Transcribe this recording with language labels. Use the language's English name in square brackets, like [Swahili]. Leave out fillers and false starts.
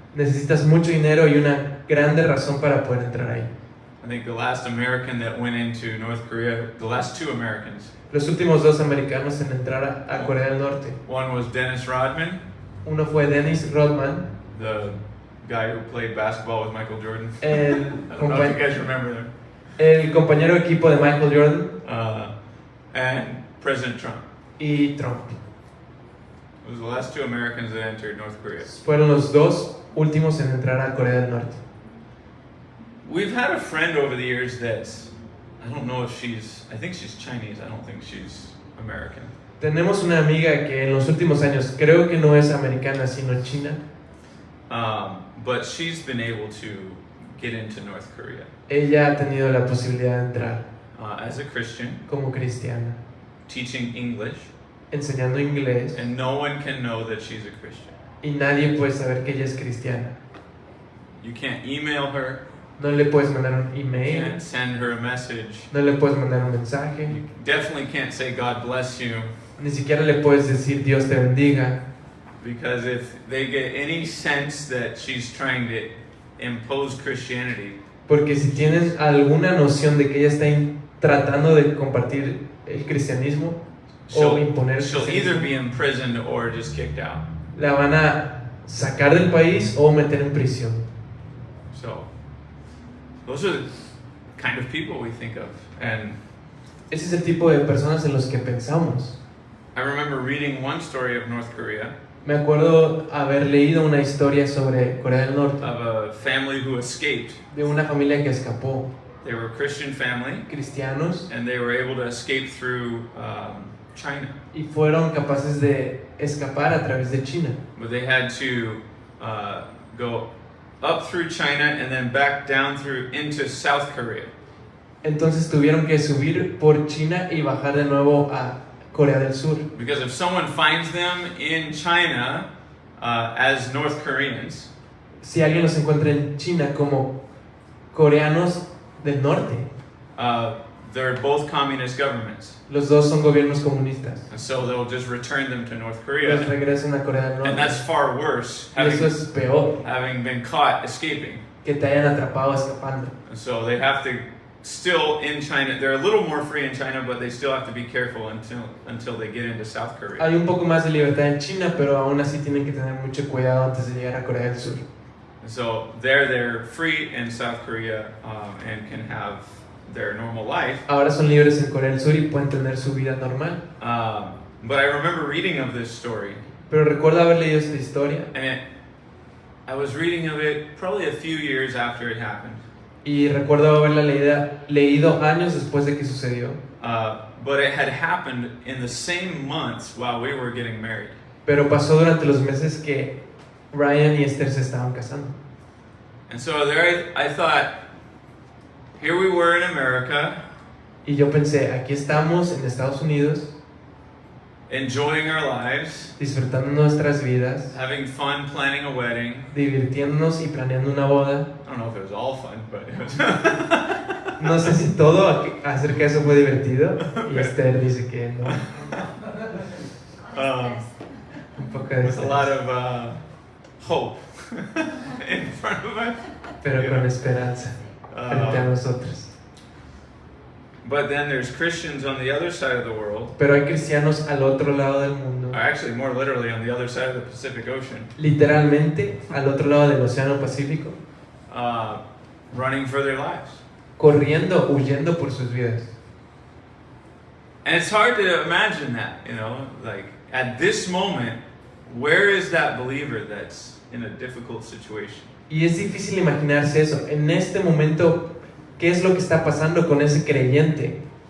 [Spanish] Necesitas mucho dinero y una grande razón para poder entrar ahí. [English] I think the last American that went into North Korea, the last two Americans, [Spanish] Los últimos dos americanos en entrar a Corea del Norte. [English] one was Dennis Rodman, [Spanish] Uno fue Dennis Rodman, [English] the guy who played basketball with Michael Jordan. [Spanish] el, [English] I don't know if you guys remember them. [Spanish] el compañero de equipo de Michael Jordan, [English] And President Trump. [Spanish] y Trump. [English] It was the last two Americans that entered North Korea. [Spanish] Fueron los dos últimos en entrar a Corea del Norte. [English] We've had a friend over the years that, I don't know if I think she's Chinese, I don't think she's American. [Spanish] Tenemos una amiga que en los últimos años, creo que no es americana, sino china. [English] But she's been able to get into North Korea [Spanish] Ella ha tenido la posibilidad de entrar [English] as a Christian, [Spanish] como cristiana, [English] teaching English, [Spanish] enseñando inglés, [English] and no one can know that she's a Christian. [Spanish] y nadie puede saber que ella es cristiana. [English] You can't email her, [Spanish] No le puedes mandar un [English] you [Spanish] email, [English] can't send her a message, [Spanish] no le puedes mandar un mensaje, [English] you definitely can't say God bless you. [Spanish] ni siquiera le puedes decir Dios te bendiga. [English] Because if they get any sense that she's trying to impose Christianity, [Spanish] Porque si tienen alguna noción de que ella está tratando de compartir el cristianismo o imponer el [English] she'll either [Spanish] cristianismo, [English] be imprisoned or just kicked out. [Spanish] la van a sacar del país o meter en prisión. [English] So, those are the kind of people we think of. And [Spanish] Ese es el tipo de personas en los que pensamos. [English] I remember reading one story of North Korea, [Spanish] Me acuerdo haber leído una historia sobre Corea del Norte, [English] of a family who escaped. [Spanish] de una familia que escapó, [English] They were a Christian family, [Spanish] cristianos, [English] and they were able to escape through China. [Spanish] y fueron capaces de escapar a través de China. [English] But they had to go up through China and then back down through into South Korea. [Spanish] Entonces tuvieron que subir por China y bajar de nuevo a Corea del Sur. [English] Because if someone finds them in China as North Koreans, [Spanish] Si alguien los encuentra en China como coreanos del norte, [English] they're both communist governments. [Spanish] los dos son gobiernos comunistas, [English] And so they'll just return them to North [Spanish] los [English] Korea. [Spanish] regresan a Corea del [English] And [Spanish] Norte. [English] that's far worse, [Spanish] Y eso [English] having, [Spanish] es peor, [English] having been caught escaping. [Spanish] que te hayan atrapado escapando. [English] And so they have to still in China, they're a little more free in China, but they still have to be careful until they get into South Korea. [Spanish] Hay un poco más de libertad en China, pero aún así tienen que tener mucho cuidado antes de llegar a Corea del Sur. [English] And so they're free in South Korea and can have their normal life. [Spanish] Ahora son libres en Corea del Sur y pueden tener su vida normal. [English] But I remember reading of this story, [Spanish] Pero recuerdo haber leído esta historia [English] and I was reading of it probably a few years after it happened. [Spanish] y recuerdo haberla leído años después de que sucedió. [English] But it had happened in the same months while we were getting married. [Spanish] Pero pasó durante los meses que Ryan y Esther se estaban casando. [English] And so there I thought, here we were in America, [Spanish] Y yo pensé, aquí estamos en Estados Unidos, [English] enjoying our lives, [Spanish] disfrutando nuestras vidas, [English] having fun planning a wedding. [Spanish] divirtiéndonos y planeando una boda. [English] I don't know if it was all fun, but it was [Spanish] No sé si todo acerca de eso fue divertido. Y Esther dice que no. Un poco de [English] with a [Spanish] estrés, [English] lot of hope in front of us. [Spanish] pero con esperanza frente a nosotros. [English] But then there's Christians on the other side of the world, [Spanish] Pero hay cristianos al otro lado del mundo, [English] or actually more literally on the other side of the Pacific Ocean, [Spanish] literalmente al otro lado del Océano Pacífico, [English] running for their lives. [Spanish] corriendo, huyendo por sus vidas. [English] And it's hard to imagine that, you know, like at this moment, where is that believer that's in a difficult situation? [Spanish] Y es difícil imaginarse eso. En este momento, ¿qué es lo que está pasando con ese creyente?